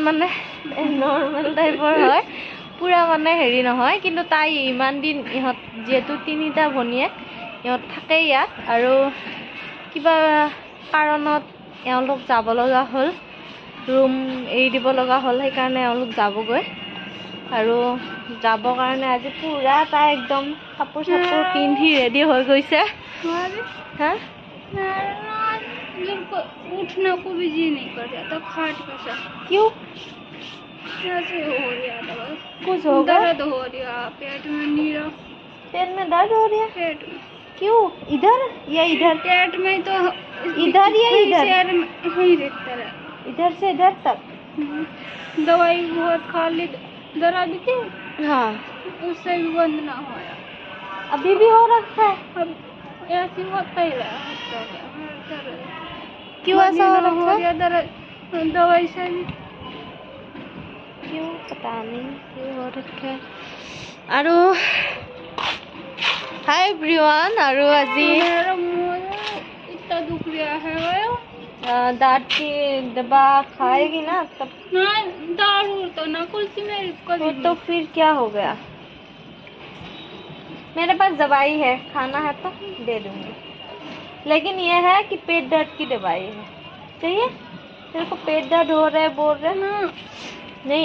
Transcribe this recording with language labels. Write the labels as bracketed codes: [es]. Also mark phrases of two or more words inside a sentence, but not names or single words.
[as] মানে [en] normal type [as] হয় পুৰা মানে হেৰি নহয় কিন্তু তাই ইমান দিন ইহঁত যিহেতু তিনিটা ভনীয়েক ইহঁত থাকে ইয়াত আৰু কিবা কাৰণত এওঁলোক যাব লগা হ'ল ৰুম এৰি দিব লগা হ'ল সেইকাৰণে এওঁলোক যাবগৈ আৰু যাবৰ কাৰণে আজি পুৰা তাই একদম কাপোৰ চাপোৰ পিন্ধি ৰেডি হৈ গৈছে হা [hi] उठने को भी जी नहीं कर रहा था खाट पे से क्यों कैसे हो रहा था कुछ होगा दर्द हो रहा पेट में नीरा पेट में दर्द हो रहा है पेट में क्यों इधर या इधर पेट में तो इधर या इधर ही रहता है इधर से इधर तक दवाई बहुत खा ली दर्द की हाँ उससे भी बंद ना होया अभी भी हो रखा है अब ऐसे होता ही रहा क्यों ऐसा हो रखा है दवाई से भी क्यों पता नहीं क्यों हो रखा है আৰু [en] hi everyone [hi] আৰু আজি मेरा मुंह इतना दुख रहा है दांत की दवा खाएगी ना तब ना दारू तो ना कुल्फी मेरी कभी तो फिर क्या हो गया मेरे पास दवाई है खाना है तो दे दूंगी लेकिन ये है कि पेट दर्द की दवाई है चाहिए तेरे को पेट दर्द हो रहा है बोल रहे ना नहीं